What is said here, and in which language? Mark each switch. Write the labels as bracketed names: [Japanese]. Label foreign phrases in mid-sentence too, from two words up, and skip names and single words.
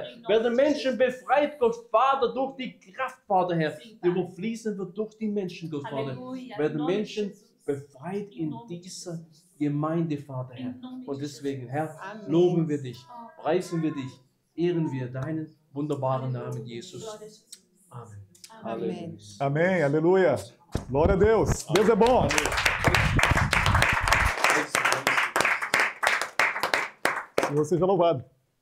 [German] Werden Menschen befreit, Gott, Vater, durch die Kraft, Vater, Herr. Die, wo fließen wird durch die Menschen, Gott, Vater. Werden Menschen befreit in dieser Gemeinde, Vater, Herr. Und deswegen, Herr, loben wir dich, preisen wir dich, ehren wir deinen wunderbaren Namen, Jesus. Amen. Amen. [Portuguese] Amém, aleluia. Glória a Deus. Deus é bom. Senhor seja louvado.